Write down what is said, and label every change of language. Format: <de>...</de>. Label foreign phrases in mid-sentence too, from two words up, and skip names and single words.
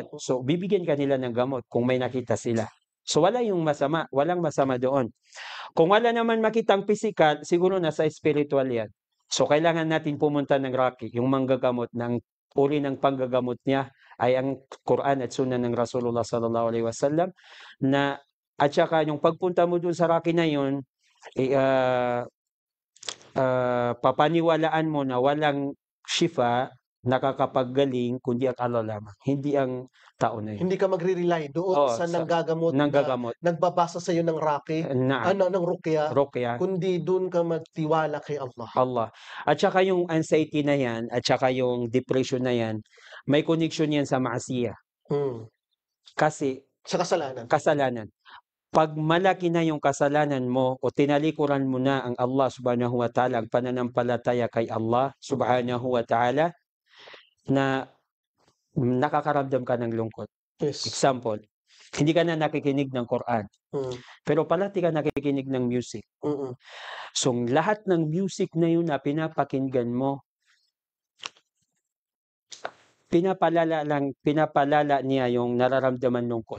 <tl>So, bibigyan ka nila ng gamot kung may nakita sila. So, walang masama doon. Kung wala naman makitang physical, siguro nasa spiritual yan. So, kailangan natin pumunta ng Raqi, yung manggagamot ng uri ng panggagamot niya ay ang Quran at Sunnah ng Rasulullah</tl> <ar>صلى الله عليه وسلم</ar> <tl>at saka yung pagpunta mo doon sa Raqi na yun, papaniwalaan mo na walang shifa nakakapaggaling kundi ang Allah lamang, hindi ang tao na yun. Hindi ka magre-rely doon sa nanggagamot nagbabasa sa iyo ng Raqi, ng Ruqya, kundi doon ka magtiwala kay Allah. At saka yung anxiety na yan, at saka yung depression na yan, may connection yan sa maasiya. Kasi sa kasalanan. Pag malaki na yung kasalanan mo o tinalikuran mo na ang Allah</tl> <ar>سبحانه وتعالى,</ar> <tl>ang pananampalataya kay Allah</tl> <ar>سبحانه وتعالى,</ar> <tl>na nakakaramdam ka ng lungkot. Yes. Example, hindi ka na nakikinig ng Quran. Pero palagi ka nakikinig ng music. So, lahat ng music na yun na pinapakinggan mo, pinapalala niya yung nararamdaman lungkot.</tl>